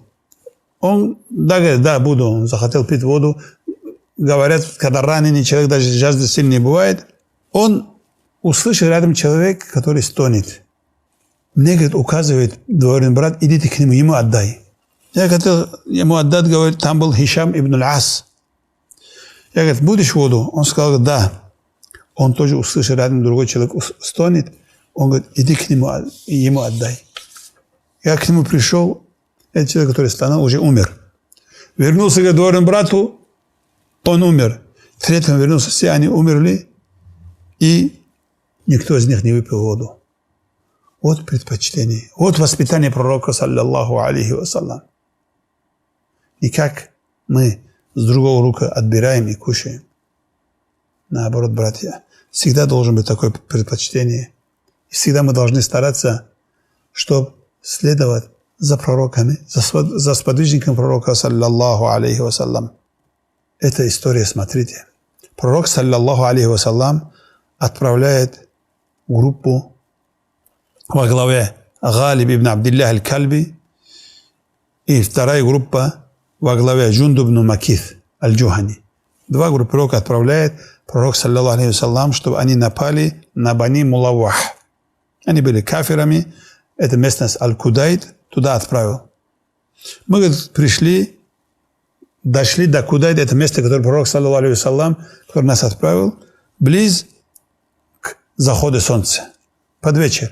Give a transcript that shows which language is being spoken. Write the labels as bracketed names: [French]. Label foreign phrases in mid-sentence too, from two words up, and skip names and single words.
[Russian] Он, да, говорит, да, буду. Он захотел пить воду. Говорят, когда раненый человек, даже жажда сильнее бывает, он услышал рядом человек, который стонет. Мне, говорит, указывает двоюродный брат, идите к нему, ему отдай. Я хотел ему отдать, говорит, там был Хишам ибн аль-Ас. Я, говорит, будешь воду? Он сказал, да. Он тоже услышал рядом другой человек стонет. Он говорит, иди к нему и ему отдай. Я к нему пришел, этот человек, который стонал, уже умер. Вернулся к двоюродному брату, он умер. Третьему вернулся, все они умерли, и никто из них не выпил воду. Вот предпочтение, вот воспитание пророка, [Arabic] صلى الله عليه وسلم. [Russian] И как мы с другого руки отбираем и кушаем. Наоборот, братья, всегда должен быть такое предпочтение. И всегда мы должны стараться, чтобы следовать за пророками, за сподвижником пророка, [Arabic] صلى الله عليه وسلم. [Russian] Эта история, смотрите. Пророк, [Arabic] صلى الله عليه وسلم, [Russian] отправляет группу во главе Галиб ибн Абдиллах аль-Кальби, и вторая группа во главе Джундуб ибн Макith аль-Джухани. Два группы пророк отправляет пророк, [Arabic] صلى الله عليه وسلم, [Russian] чтобы они напали на Бани Мулаввах. Они были кафирами, это местность Аль-Кудайт, туда отправил. Мы, говорит, пришли, дошли до куда это место, которое пророк, [Arabic] صلى الله عليه وسلم, [Russian] который нас отправил, близ к заходу солнца, под вечер.